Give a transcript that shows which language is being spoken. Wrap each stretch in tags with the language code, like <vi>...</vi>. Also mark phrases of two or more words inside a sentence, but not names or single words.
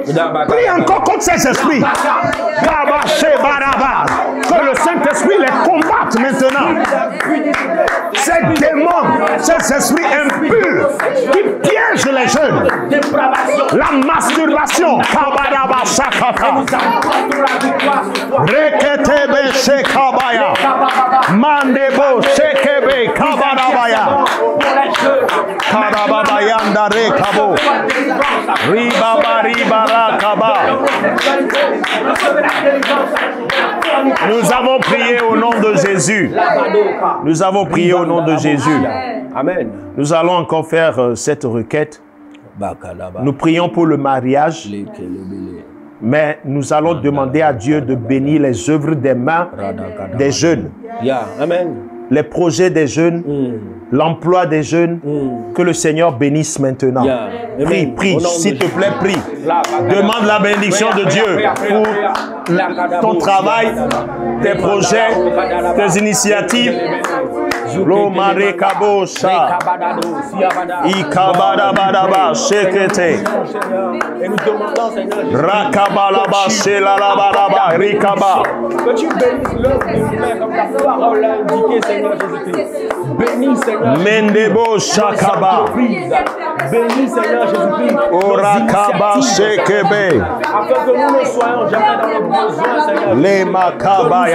<fr>Prie encore contre ces esprits. Que le Saint-Esprit les combatte maintenant. Ces démons, ces esprits impurs qui piègent les jeunes. La masturbation. Reketebe shekabaya. Mandebo shekebe kabarabaya. Karababayanda rekabo. Ribaba ribara kaba. Nous avons prié au nom de Jésus. Nous avons prié au nom de Jésus. Amen. Nous allons encore faire cette requête. Nous prions pour le mariage. Mais nous allons demander à Dieu de bénir les œuvres des mains des jeunes. Amen. Les projets des jeunes, l'emploi des jeunes, que le Seigneur bénisse maintenant. Prie, prie, s'il te plaît, prie. Demande la bénédiction de Dieu pour ton travail, tes projets, tes initiatives. Lomare kabosha, ikabadabadaba, shekete, rakabalaba, shelalabalaba, rikaba. Que tu bénisses l'œuvre du Père comme la parole l'a indiqué, Seigneur Jésus-Christ. Bénis, Seigneur. Mendebo shakaba. Bénis, Seigneur Jésus-Christ. Orakaba shekebe. Afin que nous ne soyons jamais dans le besoin, Seigneur. Les makabaya.</fr>